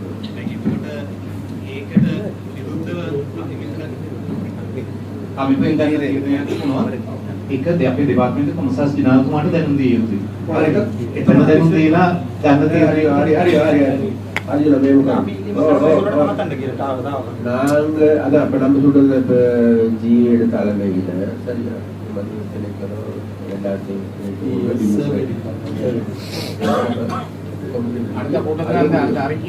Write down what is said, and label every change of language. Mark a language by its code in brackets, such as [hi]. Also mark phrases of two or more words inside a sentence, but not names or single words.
[si] ඒකට විරුද්ධව අපි පෙන්ගන්නේ තීරණයක් තිබුණා. ඒක අපේ දෙපාර්තමේන්තුවේ කොමසාස් දිනාකුමාරට දැනුම් දී යුතුයි. ඒක එතන දැනුම් දීලා ගන්න හරි අද අපේ [ta] நம்ம சொல்றது இப்ப ஜிஏடு தலைமையில சரியா மத்திய திணைக்களம் எல்லாத்தையும் அடுத்த கூட்டத்தில் அந்த அறிக்கையை